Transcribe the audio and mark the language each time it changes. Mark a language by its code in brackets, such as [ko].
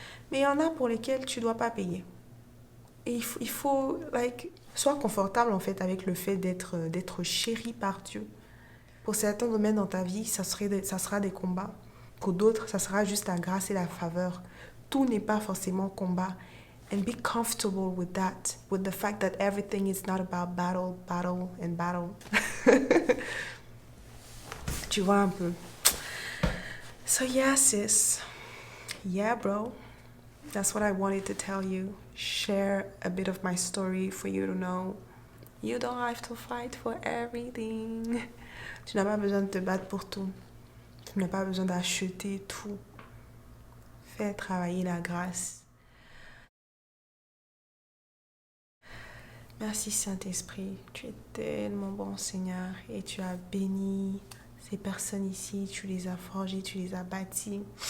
[fr] Mais il y en a pour lesquelles tu ne dois pas payer. Et il faut sois confortable en fait avec le fait d'être chéri par Dieu. Pour certains domaines dans ta vie, ça sera des combats. Pour d'autres, ça sera juste la grâce et la faveur. Tout n'est pas forcément combat. [en] And be comfortable with that, with the fact that everything is not about battle, battle, and battle. [fr] Tu vois un peu. [en] So yeah, sis. Yeah, bro. That's what I wanted to tell you. Share a bit of my story for you to know. You don't have to fight for everything. [fr] Tu n'as pas besoin de te battre pour tout. Tu n'as pas besoin d'acheter tout. Fais travailler la grâce. Merci Saint-Esprit, tu es tellement bon Seigneur et tu as béni ces personnes ici, tu les as forgées, tu les as bâties.